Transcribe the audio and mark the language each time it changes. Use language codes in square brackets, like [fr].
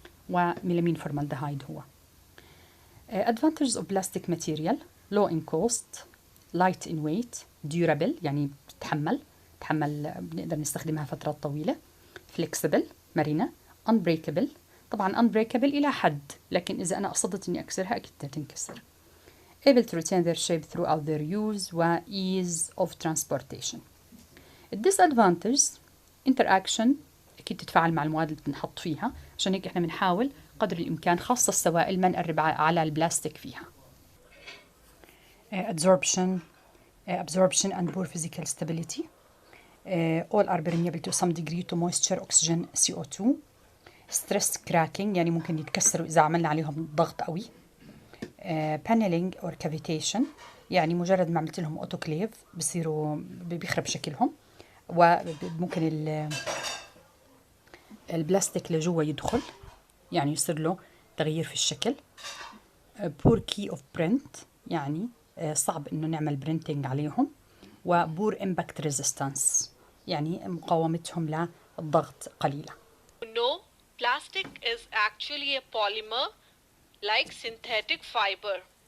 [ar] وميلامين فورمالدهايد هو. [en] Advantages of plastic material: low in cost, light in weight, durable [ar] يعني بتتحمل بنقدر نستخدمها فترات طويلة، [en] flexible مرنة، unbreakable. [ar] طبعا unbreakable إلى حد، لكن إذا أنا قصدت إني أكسرها أكيد تنكسر. [en] able to retain their shape throughout their use و ease of transportation. disadvantages: interaction [ar] أكيد تتفاعل مع المواد اللي بنحط فيها، عشان هيك إحنا بنحاول قدر الإمكان خاصة السوائل ما نقرب على البلاستيك فيها. [en] absorption and poor physical stability. all are permeable to some degree to moisture, oxygen, CO2. stress cracking [ar] يعني ممكن يتكسروا إذا عملنا عليهم ضغط قوي. [en] paneling or cavitation [ar] يعني مجرد ما عملت لهم اوتوكليف بصيروا بيخرب شكلهم، وممكن البلاستيك لجوا يدخل يعني يصير له تغيير في الشكل. [en] poor key of print [ar] يعني صعب إنه نعمل printing عليهم. و [en] poor impact resistance [ar] يعني مقاومتهم للضغط قليلة. [en] No, plastic is actually a polymer like synthetic fiber.